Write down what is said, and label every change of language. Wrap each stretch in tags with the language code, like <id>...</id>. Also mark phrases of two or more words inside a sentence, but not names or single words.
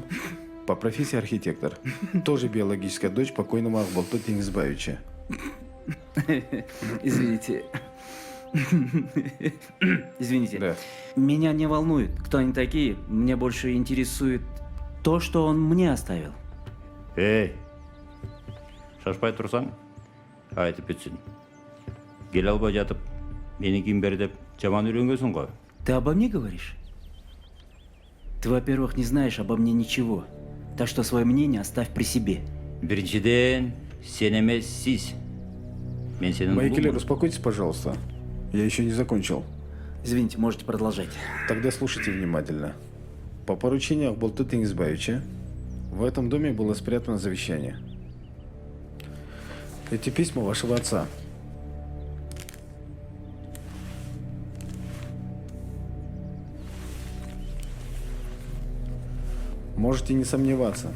<ru>По профессии архитектор. Тоже биологическая дочь покойного Ахбалты Теңізбаевича. Извините. Извините. Да. Меня не волнует, кто они такие. Мне больше интересует то, что он мне оставил.</ru> <kk>Ей, шашпай тұрсаң, айтып бітсін. Кел албай жатып, мені киім бер деп жаман үйренгенсің ғой.</kk> <ru>Ты обо мне говоришь? Ты, во-первых, не знаешь обо мне ничего. Так что свое мнение оставь при себе.</ru> <kk>Біріншіден, сен емес сіз. Мен сенің Майкелер, ұлыңмын.</kk> <ru>успокойтесь, пожалуйста. Я еще не закончил. Извините, можете продолжать. Тогда слушайте внимательно. По поручению Ахбалты Теңізбаевича в этом доме было спрятано завещание. Эти письма вашего отца. Можете не сомневаться.</ru>